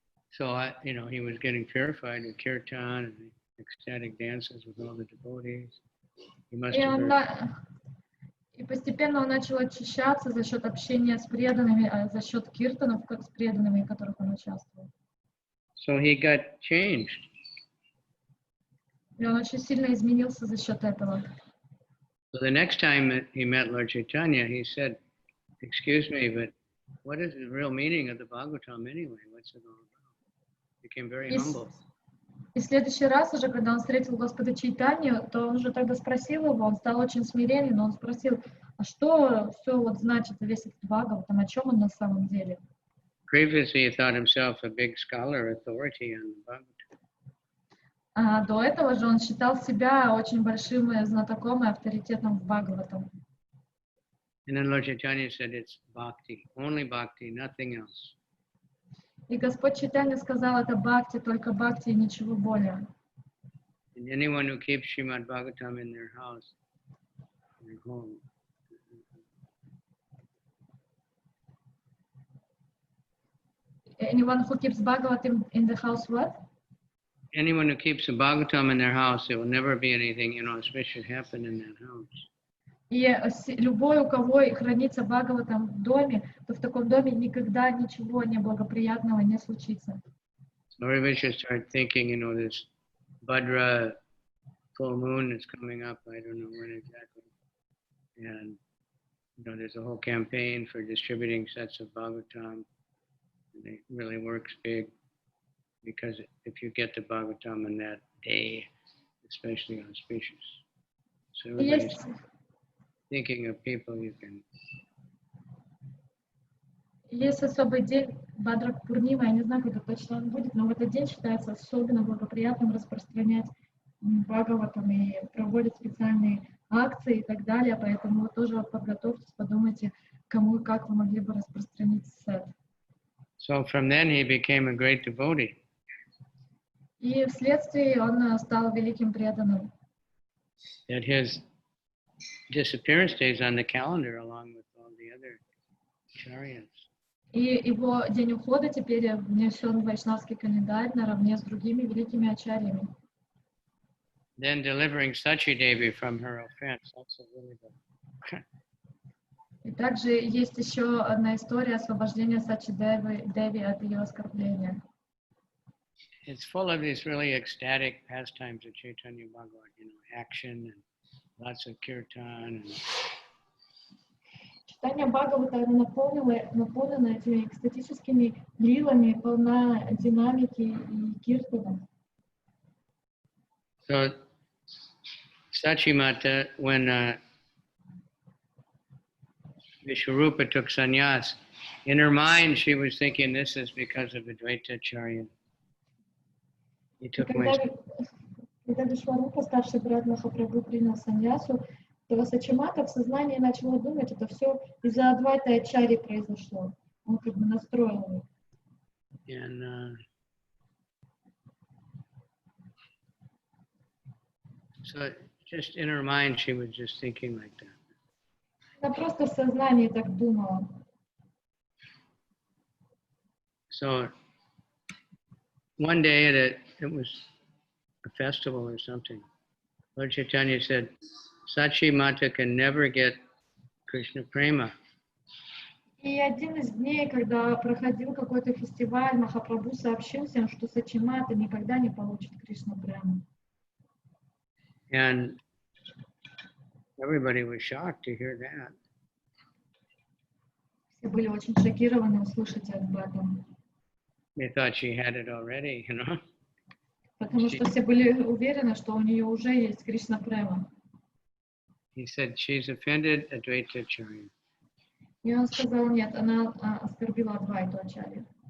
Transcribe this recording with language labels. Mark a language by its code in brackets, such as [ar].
[en] So, he was getting purified with kirtan and ecstatic dances with all the devotees. He must have heard. [ru] И постепенно он начал очищаться за счет общения с преданными, за счет киртанов с преданными, в которых он участвовал. [en] So he got changed. [ru] И он очень сильно изменился за счет этого. [en] So the next time that he met Lord Chaitanya, he said, "Excuse me, but what is the real meaning of the Bhagavatam anyway? What's it all about?" Became very humble. [ru] И в следующий раз уже, когда он встретил Господа Чайтанью, то он уже тогда спросил его, он стал очень смиренен, но он спросил, а что все вот значит весь этот Бхагаватам, о чем он на самом деле? [en] Previously, he thought himself a big scholar, authority on the Bhagavatam. [ru] А до этого же он считал себя очень большим знатоком и авторитетом в Бхагаватам. [en] And then Lord Chaitanya said, "It's bhakti, only bhakti, nothing else." [ru] И Господь Чайтанья сказал, это бхакти, только бхакти и ничего более. [en] And anyone who keeps Srimad Bhagavatam in their house, in their home, Anyone who keeps Bhagavatam in the house, what? anyone who keeps the Bhagavatam in their house, there will never be anything inauspicious happen in that house. [ru] И любой, у кого хранится Бхагаватам в доме, то в таком доме никогда ничего неблагоприятного не случится. [en] So everybody should start thinking, this Bhadra full moon is coming up. I don't know when exactly. And, there's a whole campaign for distributing sets of Bhagavatam. And it really works big because if you get the Bhagavatam on that day, especially auspicious. So everybody's thinking of people you can. [ru] Есть особый день Бхадра Пурнима, я не знаю, когда точно он будет, но в этот день считается особенно благоприятным распространять Бхагаватам и проводят специальные акции и так далее, поэтому вы тоже подготовьтесь, подумайте, кому и как вы могли бы распространить сет. [en] So from then he became a great devotee. [ru] И вследствие он стал великим преданным. [en] That his disappearance days on the calendar along with all the other chariots. [ru] И его день ухода теперь внесен в вайшнавский календарь наравне с другими великими ачарьями. [en] Then delivering Sachi Devi from her offense. That's a really good. [ru] И также есть еще одна история освобождения Сачи Деви от ее оскорбления. [en] It's full of these really ecstatic pastimes of Chaitanya Bhagavat, action and lots of kirtan. [ru] Читание Бхагавата наполнено этими экстатическими лилами, полна динамики и киртана. [en] So Sachi Mata, when Vishwarupa took sannyas, in her mind she was thinking this is because of Advaita Acharya. He took my... [ru] Когда Вишварупа, старший брат Махапрабху, принял саньясу, то Сачимата в сознании начала думать, это все из-за Адвайта Ачарьи произошло. Он как бы настроил их. [en] And So just in her mind, she was just thinking like that. [ru] Она просто в сознании так думала. [en] So one day it was a festival or something. Lord Chaitanya said, Sachi Mata can never get Krishna Prema. [ru] И один из дней, когда проходил какой-то фестиваль, Махапрабху сообщил всем, что Сачимата никогда не получит Кришна Прему. [en] And everybody was shocked to hear that. [ru] Все были очень шокированы услышать об этом. [en] They thought she had it already, you know. [ru] Потому что все были уверены, что у нее уже есть Кришна Према. [en] He said she's offended Advaita Acharya. [ru] И он сказал, нет, она оскорбила Адвайту Ачарью.